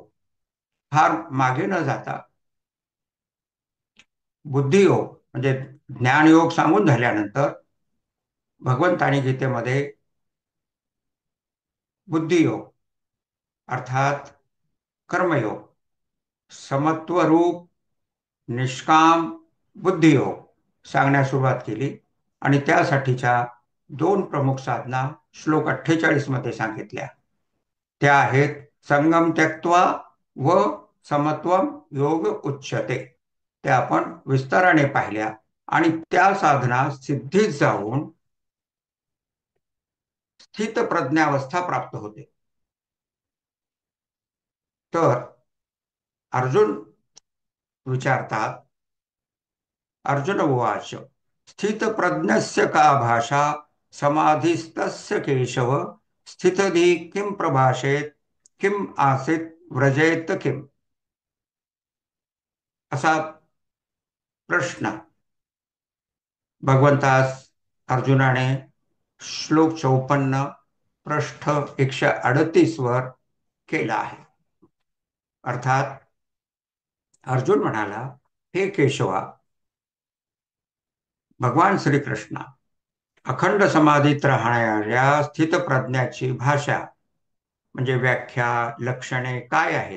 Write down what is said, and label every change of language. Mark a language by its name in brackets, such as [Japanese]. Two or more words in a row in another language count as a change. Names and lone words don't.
[Marathi] फार मागे न जाता बुद्धियोग म्हणजे ज्ञानयोग सांगून झाल्यानंतर भगवंतानी गीतेमध्ये बुद्धियोग अर्थात कर्मयोग, समत्वरूप निष्काम बुद्धियोग सांगण्यास सुरुवात केली आणि त्यासाठीच्या 2 प्रमुख साधना श्लोक 48 मध्ये सांगितल्या. त्या आहेत [Sanskrit] संगम त्यक्त्वा व समत्वम योग उच्यते. [Marathi] त्या आपण विस्ताराने पाहिल्या आणि त्या साधना सिद्धीत जाऊन स्थित प्रज्ञावस्था प्राप्त होते. तर अर्जुन विचारतात, [Sanskrit] अर्जुन उवाच स्थित प्रज्ञस्य का भाषा समाधिस्तस्य केशव स्थितधी किम प्रभाषेत किम आसीत व्रजेत किम. [Marathi] असा प्रश्न भगवंतास अर्जुनाने श्लोक 54 पृष्ठ 138 वर केला आहे. अर्थात अर्जुन म्हणाला, हे केशवा, भगवान श्रीकृष्ण अखंड समाधीत राहणाऱ्या स्थित प्रज्ञाची भाषा म्हणजे व्याख्या, लक्षणे काय आहेत?